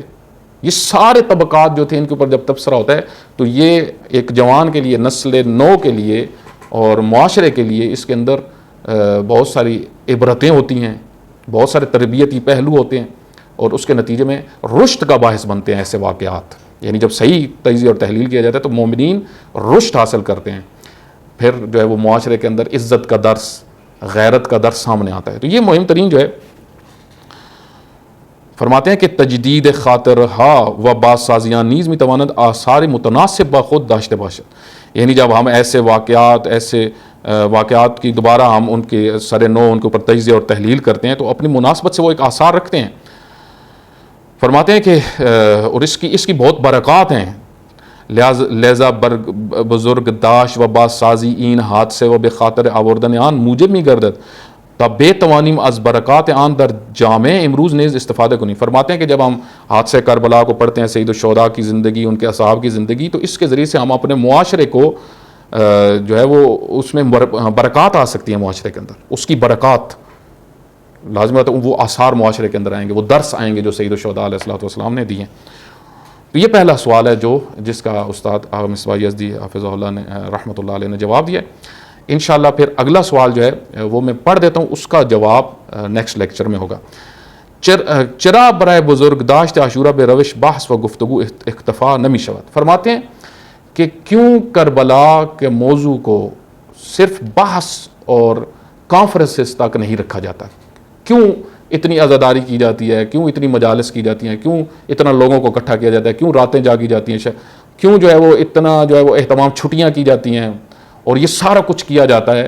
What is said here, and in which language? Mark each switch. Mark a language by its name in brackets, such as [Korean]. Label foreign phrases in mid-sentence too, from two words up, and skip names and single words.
[Urdu] یہ سارے طبقات جو تھے ان کے اوپر جب تبصرہ ہوتا ہے تو یہ ایک جوان کے لیے، نسل نو کے لیے اور معاشرے کے لیے اس کے اندر بہت ساری عبرتیں ہوتی ہیں، بہت سارے تربیتی پہلو ہوتے ہیں، اور اس کے نتیجے میں رشد کا باعث بنتے ہیں ایسے واقعات۔ یعنی جب صحیح تجزیہ اور تحلیل کیا جاتا ہے تو مومنین رشد حاصل کرتے ہیں، پھر جو ہے وہ معاشرے کے اندر عزت کا درس، غیرت کا درس سامنے آتا ہے۔ تو یہ مہم ترین جو ہے، فرماتے ہیں کہ [Persian] تجدید خاطر ہا و بازسازیاں نیز میتواند آثار متناسب با خود داشته باشد۔ [Urdu] یعنی جب ہم ایسے واقعات کی دوبارہ ہم ان کے سر نو ان کے اوپر تجزیہ اور تحلیل کرتے ہیں تو اپنی مناسبت سے وہ ایک آثار رکھتے ہیں۔ فرماتے ہیں کہ اور اس کی بہت برکات ہیں، لہذا [Persian] بزرگ داشت و بازسازی این حادثے و بخاطر آوردن آن موجب می گردد تا بے توانیم از برکات آن در جامع امروز نیز استفادہ کنی۔ [Urdu] فرماتے ہیں کہ جب ہم حادثہ کربلا کو پڑھتے ہیں، سید الشہداء کی زندگی، ان کے اصحاب کی زندگی، تو اس کے ذریعے سے ہم اپنے معاشرے کو جو ہے وہ اس میں برکات آ سکتی ہیں، معاشرے کے اندر اس کی برکات لازم ہے، تو وہ آثار معاشرے کے اندر آئیں گے، وہ درس آئیں گے جو سید الشہداء علیہ الصلوۃ والسلام نے دیے ہیں۔ تو یہ پہلا سوال ہے جس کا استاد آغا مصباح یزدی حافظہ اللہ نے رحمۃ اللہ علیہ نے جواب دیا ہے۔ انشاءاللہ پھر اگلا سوال جو ہے وہ میں پڑھ دیتا ہوں، اس کا جواب [English] next lecture [Urdu] میں ہوگا۔ [Persian] چرا برائے بزرگ داشت عاشورہ بے روش بحث و گفتگو اکتفا نمی شود۔ [Urdu] فرماتے ہیں کہ کیوں کربلا کے موضوع کو صرف بحث اور کانفرنسز تک نہیں رکھا جاتا، کیوں اتنی عزاداری کی جاتی ہے، کیوں اتنی مجالس کی جاتی ہیں، کیوں اتنا لوگوں کو اکٹھا کیا جاتا ہے، کیوں راتیں جاگی جاتی ہیں، کیوں جو ہے وہ اتنا جو ہے وہ اہتمام چھٹیاں کی جاتی ہیں اور یہ سارا کچھ کیا جاتا ہے.